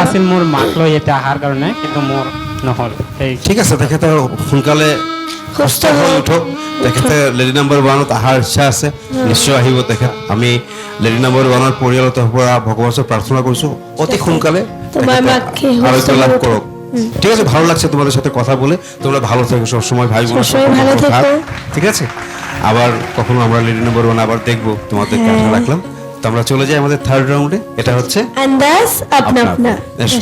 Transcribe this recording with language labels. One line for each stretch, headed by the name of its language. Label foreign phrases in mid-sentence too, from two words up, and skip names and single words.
Assamese: আছিল মোৰ মাক লৈ এতিয়া অহাৰ কাৰণে, কিন্তু মোৰ নহ'ল। সেই ঠিক আছে, তেখেতে সোনকালে সুস্থ হৈ উঠক। তেখেতে
English: lady number
Assamese: 1ত অহাৰ ইচ্ছা আছে, নিশ্চয় আহিব তেখেত। আমি
English: lady number
Assamese: 1ৰ পৰিয়ালৰ পৰা ভগৱানৰ ওচৰত প্ৰাৰ্থনা কৰিছোঁ অতি সোনকালে
Bangla: তোমার
Assamese: তেখেতে মাকে সুস্থ আৰোগ্য লাভ
Bangla: করে করুক। ঠিক আছে, ভালো লাগছে তোমাদের সাথে কথা বলে। তোমরা ভালো থেকো, সবসময় ভাই বোন সবসময় ভালো থেকো। ঠিক আছে। আবার কখনো আমরা
English: lady number
Bangla: 1 আবার দেখবো, তোমাদেরকে আশা রাখলাম। তো আমরা চলে যাই আমাদের
English: third round.
Bangla: এটা হচ্ছে
Hindi: अंदाज़ अपना अपना।
Bangla: এসো।